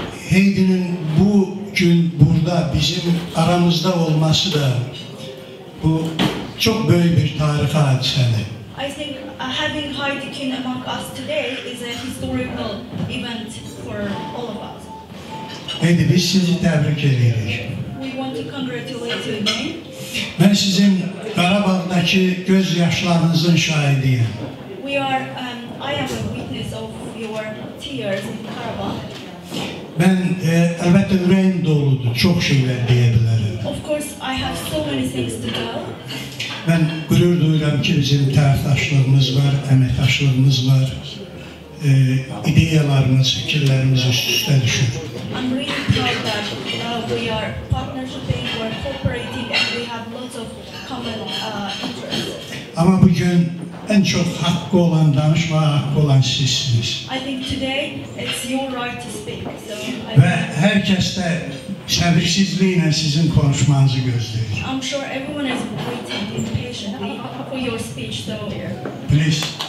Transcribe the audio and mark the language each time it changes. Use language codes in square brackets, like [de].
[tr] Heidi'nin bu gün burada bizim aramızda olması da bu çok büyük bir tarih hadisədir. [en] I think having Heidi Kuhn among us today is a historical event for all of us. [az] Heidi, biz sizi təbrik edirik. [en] We want to congratulate you again. [tr] Ben sizin Qarabağdakı göz yaşlarınızın şahidiyim. [en] I am a witness of your tears in Karabakh. [tr] Ben elbette ürəyim doludur, çok şeyler diyebilirim. [en] Of course, I have so many things to tell. [az] Ben gurur duyuram ki bizim tərəfdaşlığımız var, əməkdaşlığımız var, ideyalarımız, fikirlərimiz üst-üstə düşür. [en] I'm really proud that we are partnershiping, we are cooperating, and we have lots of common interests. [tr] Ama bugün en çok hakkı olan, danışmaya hakkı olan sizsiniz. [en] I think today it's your right to speak. [az] Ve herkes de səbirsizliklə sizin konuşmanızı gözləyir. [en] I'm sure everyone is waiting impatiently for your speech, so please.